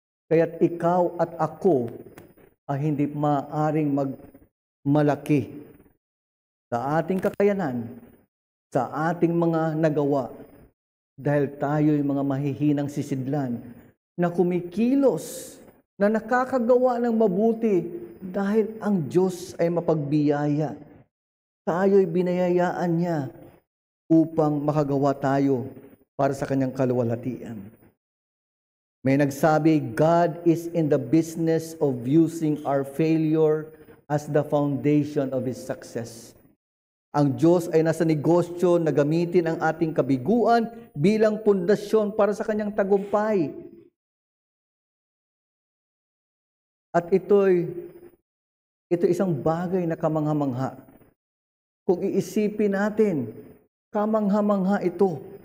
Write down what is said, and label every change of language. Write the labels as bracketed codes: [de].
[tl] Kaya't ikaw at ako ay hindi maaaring magmalaki sa ating kakayanan, sa ating mga nagawa, dahil tayo'y mga mahihinang sisidlan na kumikilos, na nakakagawa ng mabuti dahil ang Diyos ay mapagbiyaya. Tayo'y binayayaan niya upang makagawa tayo para sa Kanyang kaluwalhatian. May nagsabi, [en] God is in the business of using our failure as the foundation of His success. [tl] Ang Diyos ay nasa negosyo na gamitin ang ating kabiguan bilang pundasyon para sa Kanyang tagumpay. At ito'y isang bagay na kamangha-mangha. Kung iisipin natin, kamangha-mangha ito.